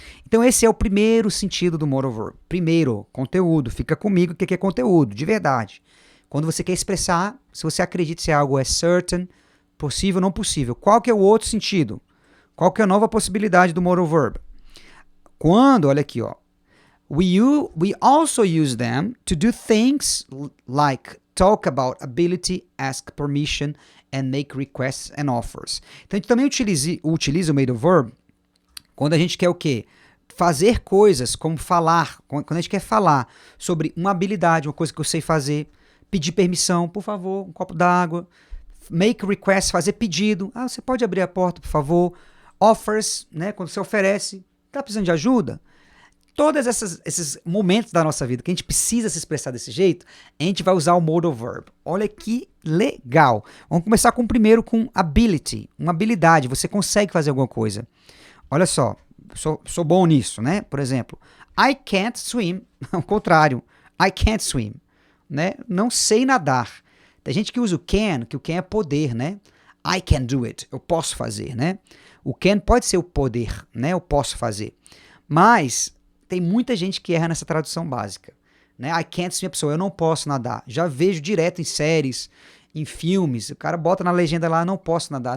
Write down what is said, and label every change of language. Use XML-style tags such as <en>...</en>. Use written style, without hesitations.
<pt>Então esse é o primeiro sentido do modal verb. Primeiro, conteúdo. Fica comigo o que é conteúdo, de verdade. Quando você quer expressar, se você acredita se algo é certain, possível ou não possível. Qual que é o outro sentido? Qual que é a nova possibilidade do modal verb? Quando, olha aqui, ó.</pt> <en>We also use them to do things like talk about ability, ask permission, and make requests and offers.</en> <pt>Então a gente também utiliza o modal verb quando a gente quer o quê? Fazer coisas como falar, quando a gente quer falar sobre uma habilidade, uma coisa que eu sei fazer, pedir permissão, por favor, um copo d'água,</pt> <en>make request,</en> <pt>fazer pedido, você pode abrir a porta, por favor, offers, né, quando você oferece, tá precisando de ajuda? Todos esses momentos da nossa vida que a gente precisa se expressar desse jeito, a gente vai usar o modal verb. Olha que legal. Vamos começar com ability, uma habilidade, você consegue fazer alguma coisa. Olha só, sou bom nisso, né? Por exemplo,</pt> <en>I can't swim.</en> <pt>Ao contrário,</pt> <en>I can't swim.</en> <pt>Né? Não sei nadar. Tem gente que usa o can, que o can é poder, né?</pt> <en>I can do it.</en> <pt>Eu posso fazer, né? O can pode ser o poder, né? Eu posso fazer. Mas tem muita gente que erra nessa tradução básica. Né?</pt> <en>I can't swim,</en> <pt>a pessoa, eu não posso nadar. Já vejo direto em séries, em filmes, o cara bota na legenda lá, não posso nadar.</pt>